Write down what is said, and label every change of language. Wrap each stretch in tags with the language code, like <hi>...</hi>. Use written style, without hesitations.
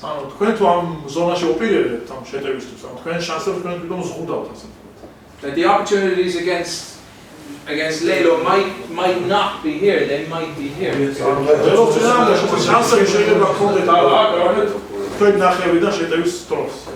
<ka>ანუ თქვენ თუ ამ ზონაში ოპერირებთ ამ შეტევისთვის, ამ თქვენ შანსები თქვენ თვითონ ზღუდავთ ასე.</ka> <en>That the opportunities against Lelo might not be here, they might be here.</en> <ka>ლელოს შანსები შეიძლება გქონდეთ არა, თქვენ ნახევრიდან შეტევის დროს.</ka>